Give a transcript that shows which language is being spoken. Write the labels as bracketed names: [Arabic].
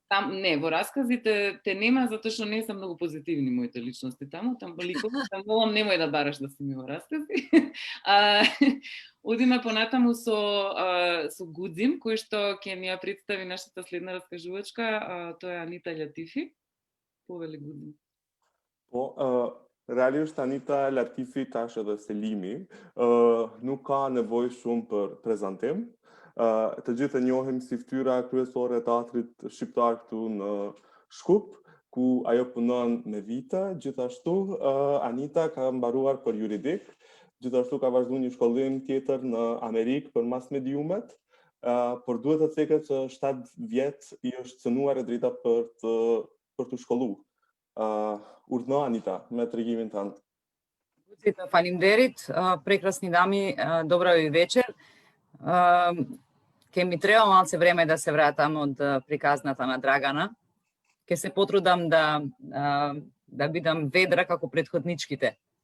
[Macedonian] Не, во расказите те нема, затоа што не се многу позитивни моите личности таму ликови, молам немој да бараш да си ми во раскази. Одиме понатаму со Гудзим, кој што ќе ни ја представи нашата следна раскажувачка, тоа е Анита Латифи. Повели Гудзим. [Albanian] Realisht Anita Latifi tash edhe Selimi nuk ka nevojë shumë për prezantim. Të gjithë e njohim si fytyra kryesore e teatrit shqiptar këtu në Shkup, ku ajo punon me vite. Gjithashtu Anita ka mbaruar për juridik, gjithashtu ka vazhduar një shkollim tjetër në Amerikë për mas mediumet, por duhet të theket që 7 vjet i është cënuar e drejta për të shkolluar. Urdhno Anita, me tregimin tënd. Faleminderit, [Macedonian] прекрасни дами, добра ви вечер. Ке ми треба малце време да се вратам од приказната на Драгана. Ке се потрудам да бидам ведра како претходничките.